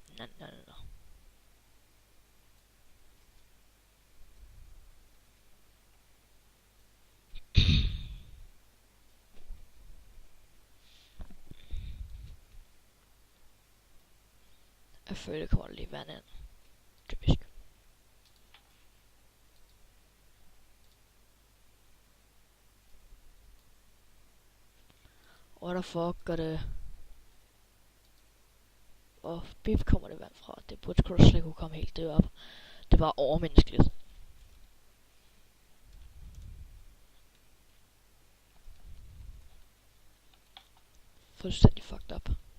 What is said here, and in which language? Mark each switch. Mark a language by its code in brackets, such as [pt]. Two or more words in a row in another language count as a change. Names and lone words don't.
[da] Jeg føler, det kommer lige vand ind. Typisk. [en] What the fuck [da] gør det? Hvor bip kommer det vand fra? Det burde sgu da slet ikke kunne komme helt derop. Det var overmenneskeligt. Fuldstændig [en] fucked up.